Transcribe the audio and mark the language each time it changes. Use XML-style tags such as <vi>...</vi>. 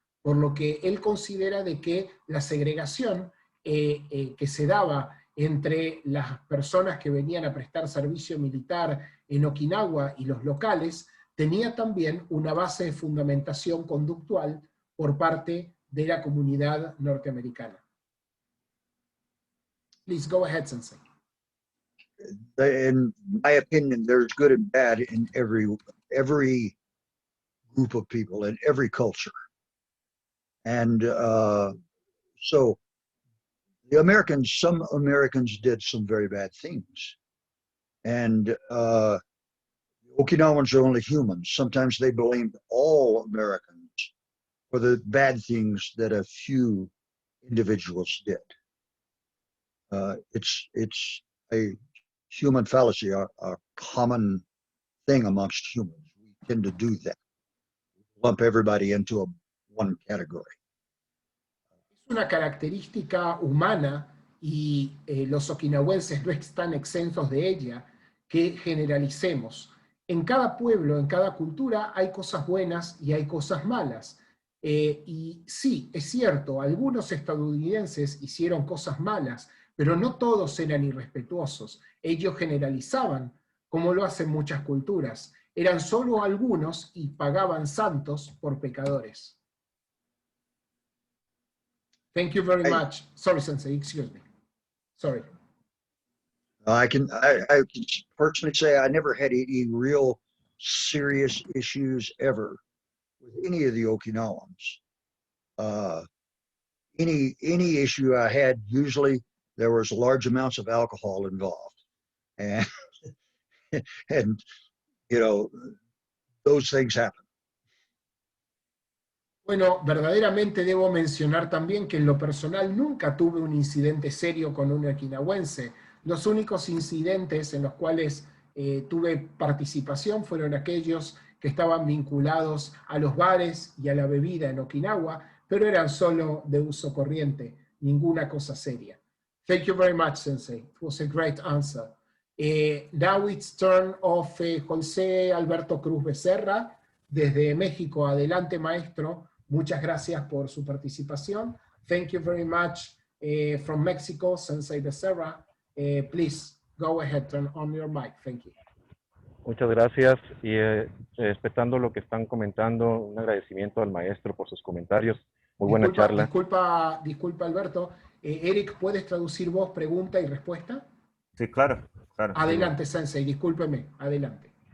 <es>Por lo que él considera de que la segregación que se daba entre las personas que venían a prestar servicio militar en Okinawa y los locales tenía también una base de fundamentación conductual por parte de la comunidad norteamericana.</es> <en>Please go ahead, Sensei. In my opinion, there's good and bad in every group of people, in every culture. And so the Americans, some Americans did some very bad things. And Okinawans are only humans. Sometimes they blamed all Americans for the bad things that a few individuals did. It's a human fallacy, a common thing amongst humans. We tend to do that. Lump everybody into one category.</en> <es>Es una característica humana y los okinawenses no están exentos de ella, que generalicemos. En cada pueblo, en cada cultura, hay cosas buenas y hay cosas malas. Y sí, es cierto, algunos estadounidenses hicieron cosas malas, pero no todos eran irrespetuosos. Ellos generalizaban, como lo hacen muchas culturas. Eran solo algunos y pagaban santos por pecadores.</es> <en>Thank you very much. Sorry, Sensei, excuse me. Sorry. I can personally say I never had any real serious issues ever with any of the Okinawans. Any issue I had, usually there was large amounts of alcohol involved, and and you know, those things happen.</en> <es>Bueno, verdaderamente debo mencionar también que en lo personal nunca tuve un incidente serio con un okinawense. Los únicos incidentes en los cuales tuve participación fueron aquellos que estaban vinculados a los bares y a la bebida en Okinawa, pero eran solo de uso corriente, ninguna cosa seria.</es> <en>Thank you very much, Sensei. It was a great answer. Now it's turn of José Alberto Cruz Becerra,</en> <es>desde México. Adelante, maestro. Muchas gracias por su participación.</es> <en>Thank you very much from Mexico, Sensei Becerra. Please go ahead, turn on your mic. Thank you.</en> <es>Muchas gracias y respetando lo que están comentando, un agradecimiento al maestro por sus comentarios. Muy buena charla. Disculpa Alberto. Eric, ¿puedes traducir vos pregunta y respuesta? Sí, claro. Adelante, Sensei, discúlpeme. Adelante.</es>